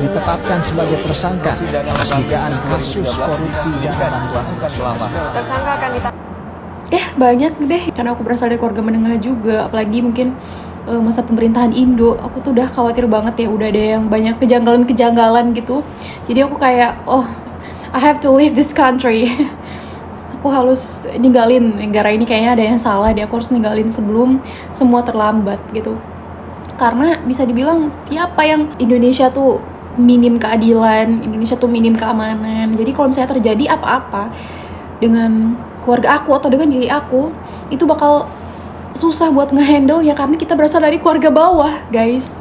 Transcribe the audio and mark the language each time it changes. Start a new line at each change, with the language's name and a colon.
Indonesian: ditetapkan sebagai tersangka atas dugaan kasus korupsi dana bantuan. tersangka akan banyak deh, karena aku berasal dari keluarga menengah juga, apalagi mungkin masa pemerintahan Indo, aku tuh udah khawatir banget ya, udah ada yang banyak kejanggalan gitu. Jadi aku kayak,
English: I have to leave this country.
Indonesian: Aku harus ninggalin negara ini, kayaknya ada yang salah deh, aku harus ninggalin sebelum semua terlambat gitu. Karena bisa dibilang siapa yang Indonesia tuh minim keadilan, Indonesia tuh minim keamanan. Jadi kalau misalnya terjadi apa-apa dengan keluarga aku atau dengan diri aku, itu bakal susah buat ngehandle ya, karena kita berasal dari keluarga bawah, guys.